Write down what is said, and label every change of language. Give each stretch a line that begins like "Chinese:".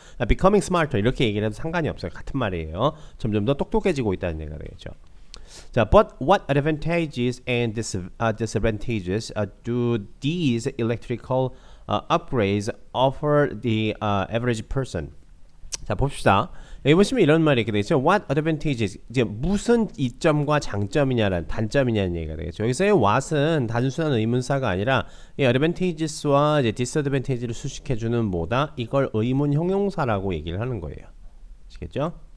English: becoming smarter
Korean: 이렇게 얘기를 해도 상관이 없어요. 같은 말이에요. 점점 더 똑똑해지고 있다는 얘기가 되겠죠.
English: 자, but what advantages and disadvantages do these electrical upgrades offer the average person?
Korean: 자, 봅시다. 여기 보시면 이런 말이 이렇게 되겠죠.
English: What advantages?
Korean: 이제 무슨 이점과 장점이냐라는 단점이냐는 얘기가 되겠죠. 여기서의 what은 단순한 의문사가 아니라 이 advantages와 이제 disadvantage를 수식해주는 뭐다? 이걸 의문 형용사라고 얘기를 하는 거예요. 아시겠죠?